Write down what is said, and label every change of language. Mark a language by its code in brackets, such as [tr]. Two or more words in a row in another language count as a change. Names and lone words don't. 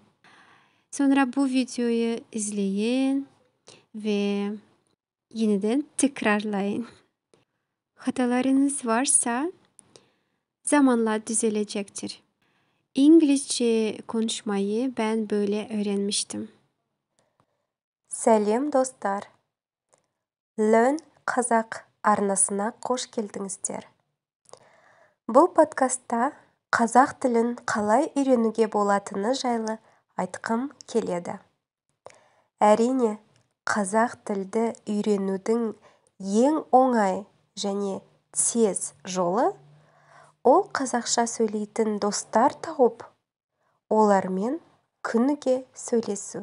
[tr] Sonra bu videoyu izleyin ve yeniden tekrarlayın. Hatalarınız varsa zamanla düzelecektir. İngilizce konuşmayı ben böyle öğrenmiştim. [kk] Сәлем достар! Learn қазақ арнасына қош келдіңіздер. Бұл подкастта қазақ тілін қалай үйренуге болатыны жайлы айтқым келеді. Әрине, қазақ тілді үйренудің ең оңай және тез жолы ол қазақша сөйлейтін достар тауып, олармен күніге сөйлесу.